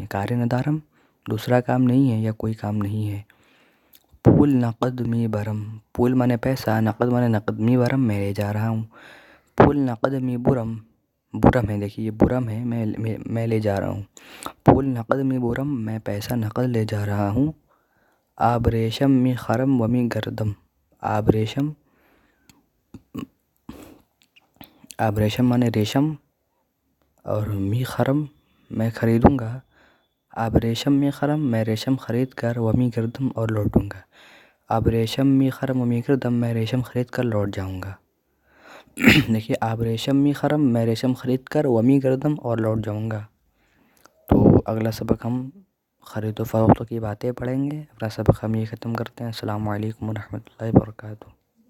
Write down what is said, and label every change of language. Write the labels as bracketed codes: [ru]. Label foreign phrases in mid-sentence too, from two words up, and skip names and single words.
[fa] کار ندارم [ur] دوسرا کام نہیں ہے یا کوئی کام نہیں ہے. [fa] پول نقد می برم، [ur] پول مانے پیسہ، نقد مانے نقد، [fa] می برم [ur] میں لے جا رہا ہوں. [fa] پول نقد می برم، [ur] برم ہے دیکھیے یہ برم ہے، میں لے جا رہا ہوں. [fa] پول نقد می برم [ur] میں پیسہ نقد لے جا رہا ہوں. [fa] آبریشم می خرم و می گردم، [ur] آبریشم، آبریشم مانے ریشم اور [fa] می خرم [ur] میں خریدوں گا. [fa] آبریشم می خرم [ur] میں ریشم خرید کر [fa] و می گردم [ur] اور لوٹوں گا. [fa] آبریشم می خرم و می گردم [ur] میں ریشم خرید کر لوٹ جاؤں گا. دیکھیے [fa] آبریشم می خرم [ur] میں ریشم خرید کر [fa] و می گردم [ur] اور لوٹ جاؤں گا. تو اگلا سبق ہم خرید و فروخت کی باتیں پڑھیں گے. [ar] اگلا سبق ہم یہ ختم کرتے ہیں. السلام علیکم ورحمۃ اللہ وبرکاتہ.